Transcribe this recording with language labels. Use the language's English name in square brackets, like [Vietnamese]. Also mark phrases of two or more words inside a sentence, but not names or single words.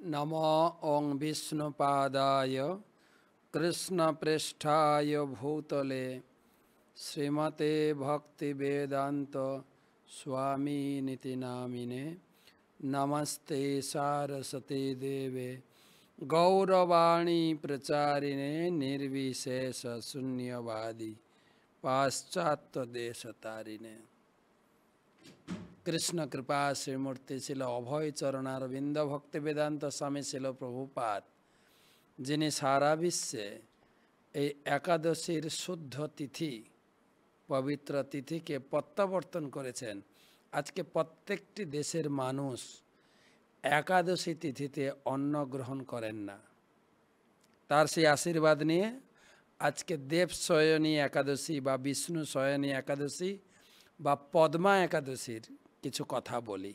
[Sanskrit] नमो ओं विष्णुपादाय कृष्णप्रेष्ठाय भूतले श्रीमते भक्तिवेदांत स्वामिनिति नामिने नमस्ते सारस्वती देवे गौरवाणी प्रचारिणे निर्विशेष शून्यवादी पाश्चात्य देशतारिणे। [Bangla] कृष्ण कृपा श्रीमूर्ति शिल अभय चरणारविंद भक्ति वेदांत स्वामी शिल प्रभुपाद যিনি সারা বিশ্বে এই একাদশীর শুদ্ধ তিথি পবিত্র তিথিকে প্রত্যাবর্তন করেছেন। আজকে প্রত্যেকটি দেশের মানুষ একাদশী তিথিতে অন্ন গ্রহণ করেন না। তার সেই আশীর্বাদ নিয়ে আজকে দেব শয়নী একাদশী বা বিষ্ণু শয়নী একাদশী বা পদ্মা একাদশীর কিছু কথা বলি।